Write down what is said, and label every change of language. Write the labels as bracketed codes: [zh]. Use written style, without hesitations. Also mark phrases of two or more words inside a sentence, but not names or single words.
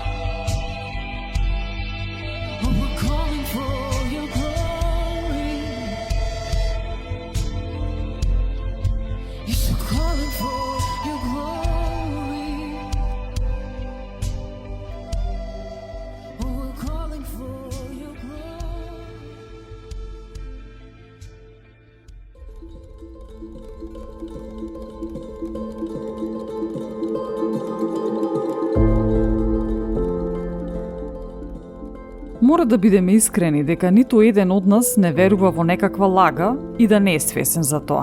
[en] Oh, we're calling for your glory. Yes, we're calling for your glory. Oh, we're calling for your glory. [mk] Мора да бидеме искрени дека ниту еден од нас не верува во некаква лага и да не е свесен за тоа.